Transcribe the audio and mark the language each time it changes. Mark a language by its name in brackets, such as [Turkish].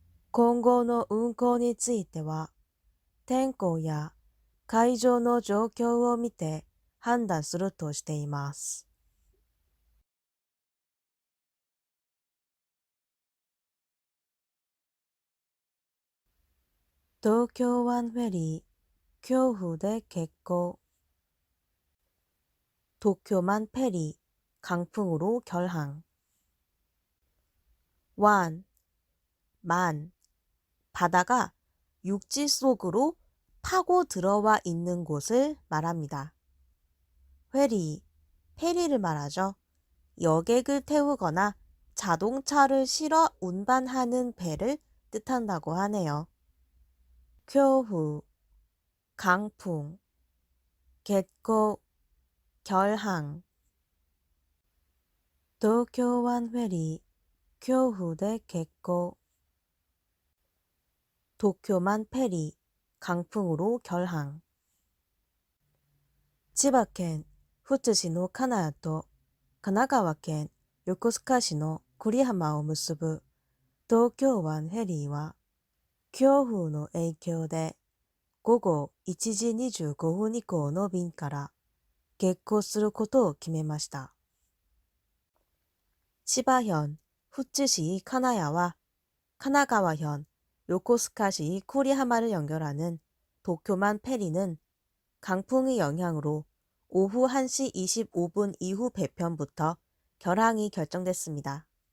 [Japanese] 今後の運航については、天候や海上の状況を見て判断するとしています。東京湾フェリー、恐怖で欠航。 [Korean] 도쿄만 페리, 강풍으로 결항. 완, 만, 바다가 육지 속으로 파고 들어와 있는 곳을 말합니다. 페리, 페리를 말하죠. 여객을 태우거나 자동차를 실어 운반하는 배를 뜻한다고 하네요. 쿄후, 강풍, 갯고, 결항. [Japanese] 도쿄湾フェリー、恐怖で欠航。 [Korean] 도쿄만 페리, 강풍으로 결항. [Japanese] 千葉県富津市の金谷と神奈川県横須賀市の久里浜を結ぶ東京湾フェリーは、強風の影響で午後1時25分以降の便から欠航することを決めました。 [Korean] 千葉현富津시 카나야와 카나가와현 요코스카시 쿠리하마를 연결하는 도쿄만 페리는 강풍의 영향으로 오후 1시 25분 이후 배편부터 결항이 결정됐습니다.